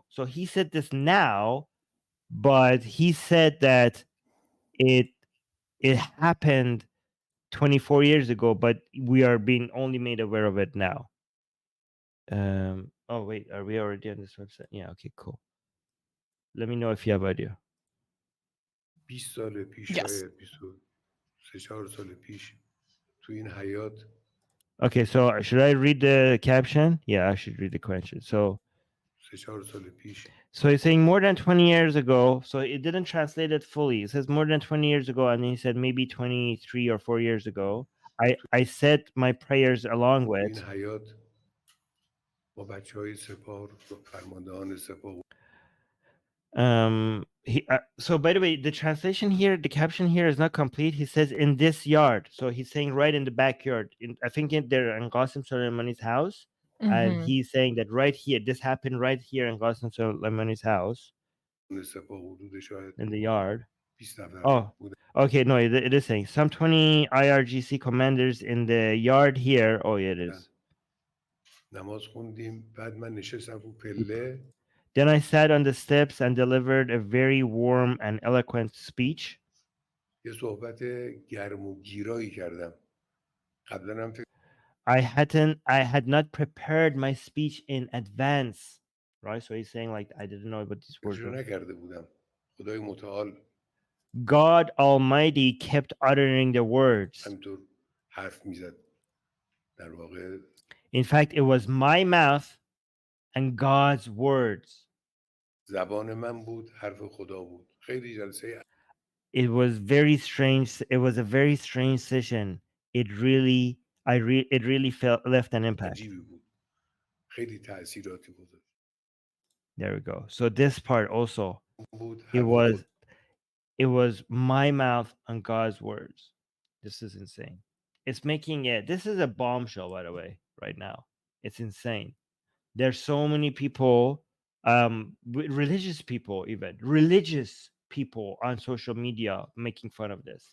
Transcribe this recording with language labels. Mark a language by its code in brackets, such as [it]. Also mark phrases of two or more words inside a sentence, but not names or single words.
[en] So he said this now, but he said that it happened 24 years ago, but we are being only made aware of it now. Oh wait, are we already on this website? Yeah, okay, cool. Let me know if you have idea. [fa] 20 سال پیش [en] Yes. [fa] شاید 23 4 سال پیش تو این حیات [en] Okay, so should I read the caption? Yeah, I should read the question. So [fa] 3 4 سال پیش [en] So he's saying more than 20 years ago. So it didn't translate it fully. It says more than 20 years ago, and then he said maybe 23 or 4 years ago. I said my prayers along [fa] تو این [en] with. [fa] حیات با بچه های سپاه فرماندهان سپاه [en] So by the way, the translation here, the caption here is not complete. He says in this yard. So he's saying right in the backyard. I think they're in Qasim Soleimani's house. And Mhm. he's saying that right here, this happened right here in Qasim Soleimani's house [fa] سپاه حدود شاید [en] in the yard. [fa] 20 نفر [en] Oh, [fa] بودن. [en] okay. No, it is saying some 20 IRGC commanders in the yard here. Oh, yeah, it is. [fa] نماز خوندیم بعد من نشستم رو پله [en] Then I sat on the steps and delivered a very warm and eloquent speech. [fa] یه صحبت گرم و گیرایی کردم قبلا هم [en] I had not prepared my speech in advance. Right? So he's saying like I didn't know what these words [fa] فکرشو [en] were. [fa] نکرده بودم خدای متعال [en] God Almighty kept uttering the words. [fa] همینطور حرف میزد در واقع [en] In fact, it was my mouth and God's words. [fa] زبان من بود حرف خدا بود خیلی جلسه [en] It was very strange. It was a very strange session. It really left an impact. [fa] عجیبی بود خیلی تاثیراتی گذاشت [en] There we go. So this part also, [fa] بود [en] it [fa] حرف [en] was my mouth and God's words. This is insane. It's making it. This is a bombshell, by the way. Right now, it's insane. There's so many people, religious people, even religious people on social media making fun of this.